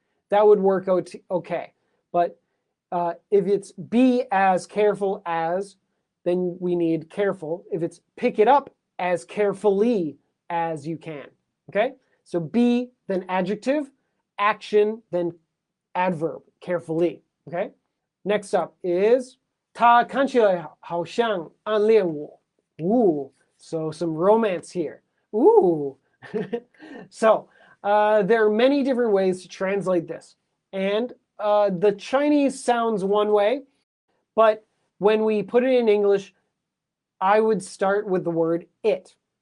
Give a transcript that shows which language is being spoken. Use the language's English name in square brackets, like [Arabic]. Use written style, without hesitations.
[English] That would work out okay. But if it's be as careful as, then we need careful. If it's pick it up as carefully as you can. Okay? So be, then adjective, action, then adverb, carefully. Okay? Next up is [Chinese] 他看起来好像暗恋我. [English] Ooh, so some romance here. Ooh. So there are many different ways to translate this. And the Chinese sounds one way, but when we put it in English, I would start with the word it.